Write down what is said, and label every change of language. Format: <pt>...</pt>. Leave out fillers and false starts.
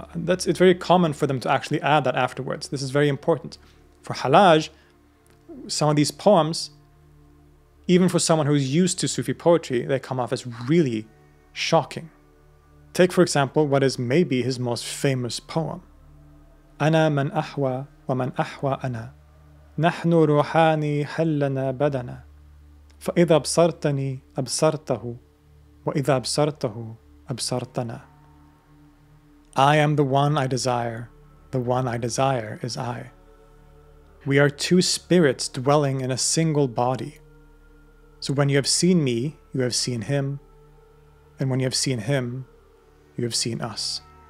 <en>It's very common for them to actually add that afterwards. This is very important. For Hallaj, some of these poems, even for someone who's used to Sufi poetry, they come off as really shocking. Take, for example, what is maybe his most famous poem.</en> <ar>أنا من أحوى ومن أحوى أنا نحن روحاني حلنا بدنا فإذا أبصرتني أبصرته وإذا أبصرته أبصرتنا.</ar> <en>I am the one I desire, the one I desire is I. We are two spirits dwelling in a single body. So when you have seen me, you have seen him, and when you have seen him, you have seen us.</en>